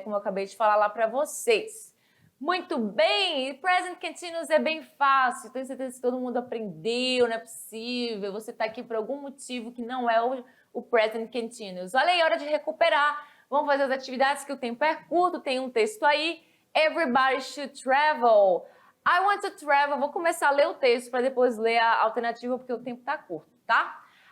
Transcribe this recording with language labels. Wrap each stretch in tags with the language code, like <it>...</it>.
<pt>Como eu acabei de falar lá para vocês. Muito bem, present continuous é bem fácil, tenho certeza que todo mundo aprendeu, não é possível, você está aqui por algum motivo que não é o present continuous. Olha aí, hora de recuperar, vamos fazer as atividades que o tempo é curto, tem um texto aí,</pt> <en>Everybody should travel. I want to travel.</en> <pt>Vou começar a ler o texto para depois ler a alternativa, porque o tempo está curto, tá?</pt>